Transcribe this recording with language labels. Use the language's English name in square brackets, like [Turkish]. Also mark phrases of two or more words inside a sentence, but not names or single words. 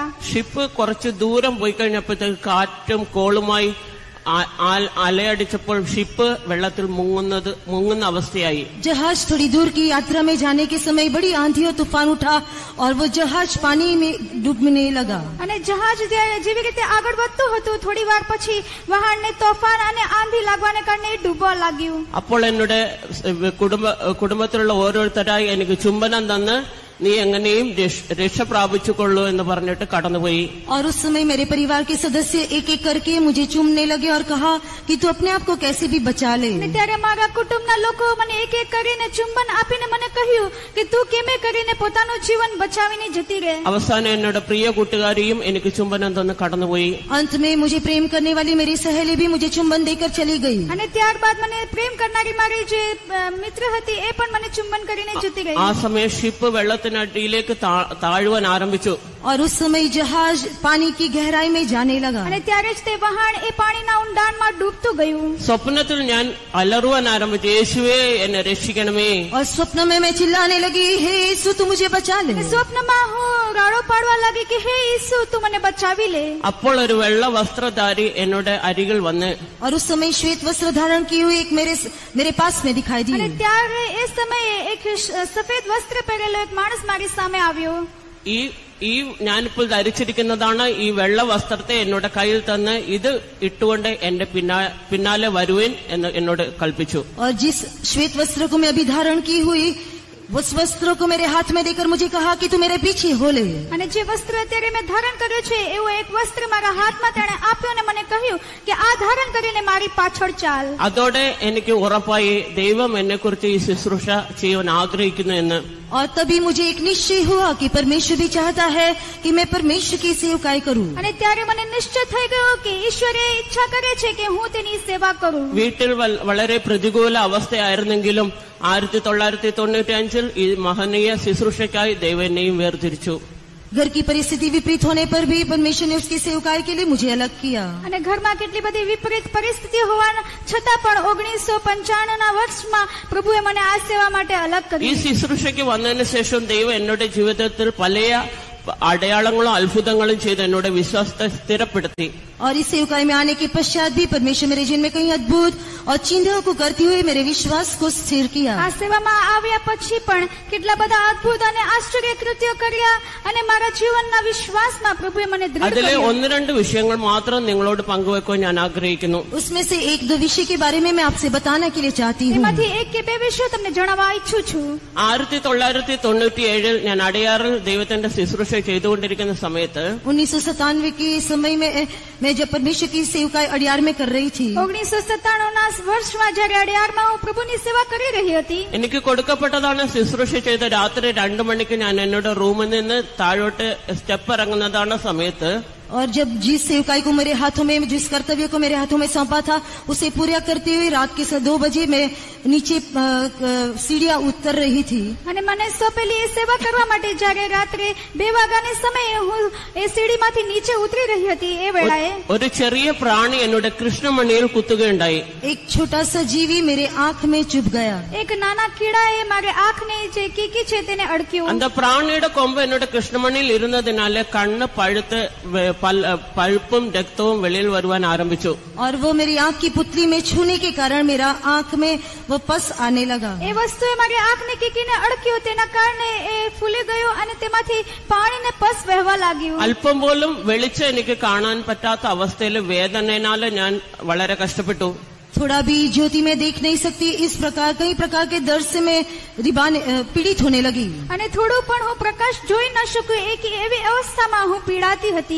[Malayalam] ഷിപ്പ് കുറച്ച് ദൂരം പോയി കഴിഞ്ഞപ്പോഴത്തേക്ക് കാറ്റും കോളുമായി അലയടിച്ചപ്പോൾ ഷിപ്പ് വെള്ളത്തിൽ മുങ്ങുന്ന അവസ്ഥയായി. [Hindi] जहाज थोड़ी दूर की यात्रा में जाने के समय बड़ी आंधी और तूफान उठा और वो जहाज पानी में डूबने लगा. [Gujarati] અને જહાજ જેવી રીતે આગળ વધતું હતું થોડી વાર પછી વહાણને તોફાન અને આંધી લાગવાને કારણે ડૂબવા લાગ્યું. [Malayalam] അപ്പോൾ എന്നോട് കുടുംബത്തിലുള്ള ഓരോരുത്തരായി എനിക്ക് ചുംബനം തന്ന് നീ എങ്ങനെയും രക്ഷ പ്രാപിച്ചുകൊള്ളൂ എന്ന് പറഞ്ഞിട്ട് കടന്നുപോയി. [Hindi] और उस समय मेरे परिवार के सदस्य एक एक करके मुझे चूमने लगे और कहा कि तू अपने आप को कैसे भी बचा ले. [Gujarati] ત્યારે મારા കുടുംബના લોકો મને એક એક કરીને ચુંબન આપીને મને કહ્યું કે તું કેમે કરીને પોતાનું જીવન બચાવીને જતી રહે. [Malayalam] അവസാനം എന്നോട് പ്രിയ കൂട്ടുകാരിയും എനിക്ക് ചുംബനം തന്ന് കടന്നുപോയി. [Hindi] अंत में मुझे प्रेम करने वाली मेरी सहेली भी मुझे चुंबन देकर चली गई. [Gujarati] અને ત્યારબાદ મને પ્રેમ કરનારી મારી જે મિત્ર હતી એ પણ મને ચુંબન કરીને જતી રહી. [Malayalam] ആ സമയം ഷിപ്പ് വെള്ളത്തിനടിയിലേക്ക് താഴുവാൻ ആരംഭിച്ചു. [Hindi] और उस समय जहाज पानी की गहराई में जाने लगा. [Gujarati] અને ત્યારે જ તે વહાણ એ પાણીના ઊંડાણમાં ડૂબતું ગયું. [Malayalam] സ്വപ്നത്തിൽ ഞാൻ അലറുവാൻ ആരംഭിച്ചു, യേശുവേ എന്നെ രക്ഷിക്കണമേ. [Hindi] और स्वप्न में मैं चिल्लाने लगी, हे यीशु तू मुझे बचा ले. [Gujarati] સ્વપ્નમાં હું રાડો પાડવા લાગી કે હે ઈસુ તું મને બચાવી ले. [Malayalam] അപ്പോൾ ഒരു വെള്ള വസ്ത്രധാരി എന്നോട് അരികിൽ വന്ന് [Hindi] और उस समय श्वेत वस्त्र धारण की हुई एक मेरे पास में दिखाई दी. [Gujarati] અને ત્યારે એ સમયે એક સફેદ વસ્ત્ર પહેરેલો એક માણસ મારી સામે આવ્યો. [Malayalam] ഈ ഞാനിപ്പോൾ ധരിച്ചിരിക്കുന്നതാണ് ഈ വെള്ള വസ്ത്രത്തെ എന്നോട് കയ്യിൽ തന്ന് ഇത് ഇട്ടുകൊണ്ട് എന്റെ പിന്നാലെ വരുവേൻ എന്ന് എന്നോട് കൽപ്പിച്ചു. [Hindi] और जिस श्वेत वस्त्र को मैं अभी धारण की हुई उस वस्त्र को मेरे हाथ में देकर मुझे कहा कि तू मेरे पीछे हो ले. [Gujarati] અને જે વસ્ત્ર અત્યારે મેં ધારણ કર્યું છે એવું એક વસ્ત્ર મારા હાથમાં તેણે આપ્યું અને મને કહ્યું કે આ ધારણ કરીને મારી પાછળ ચાલ. [Malayalam] അതോടെ എനിക്ക് ഉറപ്പായി ദൈവം എന്നെക്കുറിച്ച് ഈ ശുശ്രൂഷ ചെയ്യാൻ ആഗ്രഹിക്കുന്നു എന്ന്. [Hindi] और तभी मुझे एक निश्चय हुआ कि परमेश्वर भी चाहता है कि मैं परमेश्वर की सेवकाई करूं. [Gujarati] અને ત્યારે મને નિશ્ચય થઈ ગયો કે ઈશ્વરે ઈચ્છા કરે છે કે હું તેની સેવા કરું. [Malayalam] വീട്ടിൽ വളരെ പ്രതികൂല അവസ്ഥയായിരുന്നെങ്കിലും 1995 ഈ മഹനീയ ശുശ്രൂഷയ്ക്കായി ദൈവം എന്നെയും വേർതിരിച്ചു. [Hindi] घर की परिस्थिति विपरीत होने पर भी परमेश्वर ने उसकी सेवकाई के लिए मुझे अलग किया. [Gujarati] અને ઘરમાં કેટલી બધી વિપરીત પરિસ્થિતિ હોવા છતાં પણ 1995ના વર્ષમાં પ્રભુએ મને આ સેવા માટે અલગ [Malayalam] ഈ [Gujarati] કર્યું. [Malayalam] ശുശ്രൂഷയ്ക്ക് വന്നതിന് ശേഷം ദൈവം എന്നോട് ജീവിതത്തിൽ പല അടയാളങ്ങളും അത്ഭുതങ്ങളും ചെയ്ത് എന്നോട് വിശ്വാസത്തെ സ്ഥിരപ്പെടുത്തി. [Hindi] और इस सेवकाई में आने के पश्चात भी परमेश्वर मेरे जीवन में कई अद्भुत और चिन्हों को करते हुए मेरे विश्वास को स्थिर किया. [Gujarati] આ સેવામાં આવ્યા પછી પણ કેટલા બધા અદ્ભુત અને આશ્ચર્ય કૃત્યો કર્યા અને મારા જીવનના વિશ્વાસમાં પ્રભુએ મને દૃઢ [Malayalam] അതിലെ [Gujarati] કર્યો. [Malayalam] 1-2 വിഷയങ്ങൾ മാത്രം നിങ്ങളോട് പങ്കുവെക്കാൻ ഞാൻ ആഗ്രഹിക്കുന്നു. [Hindi] उसमें से 1-2 विषय के बारे में मैं आपसे बताने के लिए चाहती हूँ. [Gujarati] એમાંથી એક કે બે વિષયો તમને જણાવવા ઈચ્છું છું. [Malayalam] 1997 ഞാൻ അടയാറിൽ ദൈവത്തിന്റെ ശുശ്രൂഷ ചെയ്തുകൊണ്ടിരിക്കുന്ന സമയത്ത് [Hindi] 1997 के समय में मैं जब परमेश्वर की सेवकाई अड़ियार में कर रही थी [Gujarati] 1997ના વર્ષમાં જ્યારે અડિયારમાં હું પ્રભુની સેવા કરી રહી હતી. [Malayalam] എനിക്ക് കൊടുക്കപ്പെട്ടതാണ് ശുശ്രൂഷ ചെയ്ത രാത്രി 2 മണിക്ക് ഞാൻ എന്നോട് റൂമിൽ നിന്ന് താഴോട്ട് സ്റ്റെപ്പ് ഇറങ്ങുന്നതാണ് സമയത്ത് [Hindi] और जब जिस सेवकाई को मेरे हाथों में जिस कर्तव्य को मेरे हाथों में सौंपा था उसे पूरा करते हुए रात के 2 बजे मैं नीचे सीढ़ियां उतर रही थी. [Gujarati] અને મને સોંપેલી એ સેવા કરવા માટે જ્યારે રાત્રે 2 વાગ્યાના સમયે હું એ સીડીમાંથી નીચે ઉતરી રહી હતી એ વેળાએ [Malayalam] ഒരു ചെറിയ പ്രാണി എന്നോട് കൃഷ്ണമണിയിൽ കുത്തുകയുണ്ടായി. [Hindi] एक छोटा सा जीवी मेरे आंख में चुभ गया. [Gujarati] એક નાના કીડાએ મારી આંખને જે કીકી છે તેને અડક્યું. [Malayalam] அந்த പ്രാണിയുടെ കൊമ്പ് എന്നോട് കൃഷ്ണമണിയിൽ ഇരുന്നതിനാല് കണ്ണ് പഴുത്ത് പഴുപ്പും രക്തവും വെളിയിൽ വരുവാൻ ആരംഭിച്ചു. [Hindi] और वो मेरी आंख की पुतली में छूने के कारण मेरा आंख में वो पस आने लगा. [Gujarati] એ વસ્તુએ મારી આંખની કીકીને અડક્યું તેના કારણે એ ફૂલી ગયો અને તેમાંથી પાણીને પસ વહેવા લાગ્યું. [Malayalam] അല്പം പോലും വെളിച്ചം എനിക്ക് കാണാൻ പറ്റാത്ത അവസ്ഥയിൽ വേദനയാൽ ഞാൻ വളരെ കഷ്ടപ്പെട്ടു. [Hindi] थोड़ा भी ज्योति में देख नहीं सकती, इस प्रकार कई प्रकार के दर्द से मैं पीड़ित होने लगी. [Gujarati] અને થોડું પણ હું પ્રકાશ જોઈ ન શકું એવી અવસ્થામાં હું પીડાતી હતી.